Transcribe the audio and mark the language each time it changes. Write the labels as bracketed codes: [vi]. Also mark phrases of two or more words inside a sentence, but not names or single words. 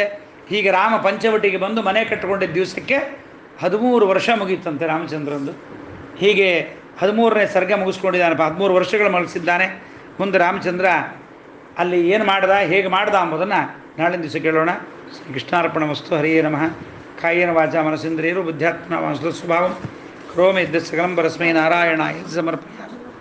[kn] ಹೀಗೆ ರಾಮ ಪಂಚವಟಿಗೆ ಬಂದು ಮನೆ ಕಟ್ಟಿಕೊಂಡಿದ್ದ ದಿವಸಕ್ಕೆ 13 ವರ್ಷ ಮುಗಿಯುತ್ತಂತೆ ರಾಮಚಂದ್ರಂದು. ಹೀಗೆ 13ನೇ ಸರ್ಗ ಮುಗಿಸ್ಕೊಂಡಿದ್ದಾನೆ, 13 ವರ್ಷಗಳು ಮಲಗಿಸಿದ್ದಾನೆ. ಮುಂದೆ ರಾಮಚಂದ್ರ ಅಲ್ಲಿ ಏನು ಮಾಡ್ದ, ಹೇಗೆ ಮಾಡ್ದ ಎಂಬುದನ್ನು ನಾಳಿನ ದಿವಸ ಕೇಳೋಣ. [sa] ಶ್ರೀ ಕೃಷ್ಣಾರ್ಪಣ ವಸ್ತು. ಹರಿಯೇ ನಮಃ. ಕಾಯೇನ ವಾಚಾ ಮನಸೇಂದ್ರಿಯರು ಬುದ್ಧ್ಯಾತ್ಮನ ವಾಂಸುತ ಸ್ವಭಾವಂ ಕರೋಮಿ ಯದ್ಯತ್ ಸಕಲಂ ಪರಸ್ಮೈ ನಾರಾಯಣಾಯ ಸಮರ್ಪಯಾಮಿ.